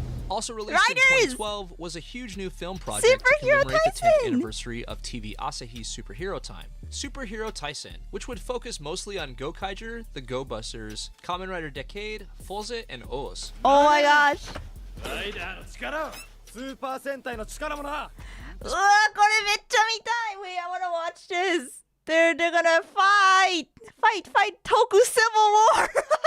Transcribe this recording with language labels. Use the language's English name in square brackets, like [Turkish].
[English] Also released Riders! in 2012 was a huge new film project to commemorate the 10th anniversary of TV Asahi's Superhero Time, Superhero Taisen, which would focus mostly on Gokaiger, the Go Busters, Kamen Rider Decade, Foze, and Oos. Oh my gosh. [Japanese] スーパー戦隊の力もな。これめっちゃ見たい [English] Wait, I wanna watch this. They're gonna fight Toku Civil War. Toku Civil War.